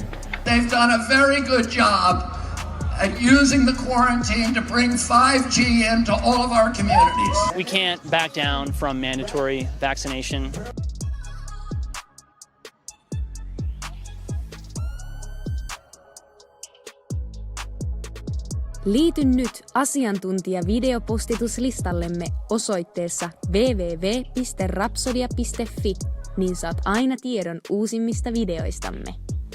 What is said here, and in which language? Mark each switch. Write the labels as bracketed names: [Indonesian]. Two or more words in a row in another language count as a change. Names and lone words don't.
[English] They've done a very good job at using the quarantine to bring 5G into all of our communities. We can't back down from mandatory vaccination. [Finnish] Liity nyt asiantuntija-videopostituslistallemme osoitteessa www.rapsodia.fi, niin saat aina tiedon uusimmista videoistamme.